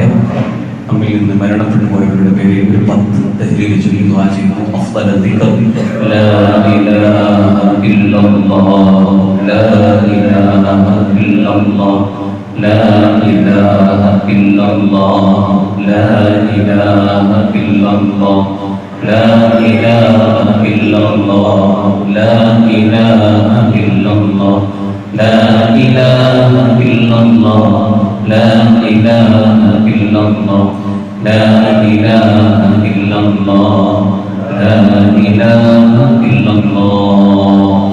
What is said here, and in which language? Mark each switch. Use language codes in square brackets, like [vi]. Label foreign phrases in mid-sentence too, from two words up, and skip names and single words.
[ml] നമ്മിൽ നിന്ന് മരണപ്പെട്ടു പോയവരുടെ പേരിൽ ഒരു 10 തഹ്ലീൽ ചൊല്ലി ദുആ ചെയ്യുന്നു. [ar] أفضل الذكر لا إله إلا الله، لا إله إلا الله، لا إله إلا الله، لا إله إلا الله, لا إله إلا الله، لا إله إلا الله، لا إله إلا الله، لا إله إلا الله، لا إله إلا الله، لا إله إلا الله.